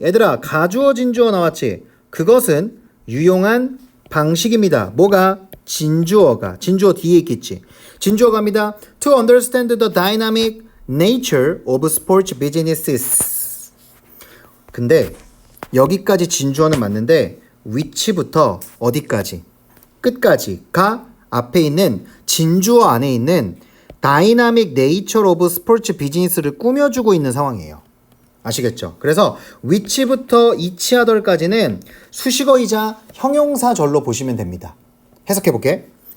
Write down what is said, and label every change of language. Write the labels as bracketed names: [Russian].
[Korean] 얘들아, 가주어 진주어 나왔지? 그것은 유용한 방식입니다. 뭐가? 진주어가. 진주어 뒤에 있겠지? 진주어 갑니다. [English] To understand the dynamic nature of sports businesses. [Korean] 근데 여기까지 진주어는 맞는데 위치부터 어디까지? 끝까지가 앞에 있는 진주어 안에 있는 다이나믹 네이처 오브 스포츠 비즈니스를 꾸며주고 있는 상황이에요. 아시겠죠? 그래서 위치부터 이치하덜까지는 수식어이자 형용사절로 보시면 됩니다. 해석해볼게.